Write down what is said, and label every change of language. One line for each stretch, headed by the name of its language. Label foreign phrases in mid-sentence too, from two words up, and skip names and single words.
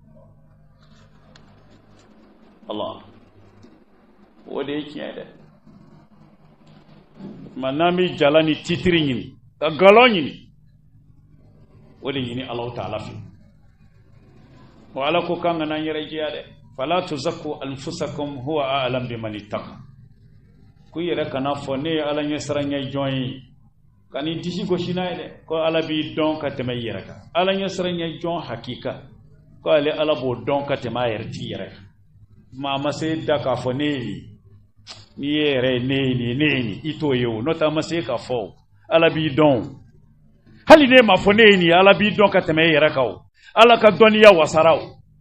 Bambara: Allah o de ye tiɲɛ ye dɛ tuma n'an bɛ jala ni titiri ɲini ka galon ɲini o de ɲini Alahu Taala fɛ wa ala ko k'an kana n yɛrɛ jɛya dɛ
Arabic: فلا تزكوا أنفسكم هو أعلم بمن اتقى
Bambara: ko yɛrɛ kana fɔ ne ye ala ɲɛsiranya jɔn ye ka ni disi gosi n'a ye dɛ ko ala b'i dɔn ka tɛmɛ i yɛrɛ kan ala ɲɛsiranya jɔn hakika ko ale ala b'o dɔn ka tɛmɛ a yɛrɛ t'i yɛrɛ kan maa ma se da k'a fɔ ne ye nin n'i ye yɛrɛ ye ne ye nin ne ye nin i t'o ye o n'o tɛ a ma se k'a fɔ o ala b'i dɔn hali ne ma fɔ ne ye nin ala b'i dɔn ka tɛmɛ i yɛrɛ kan o ala ka dɔnniya wasara o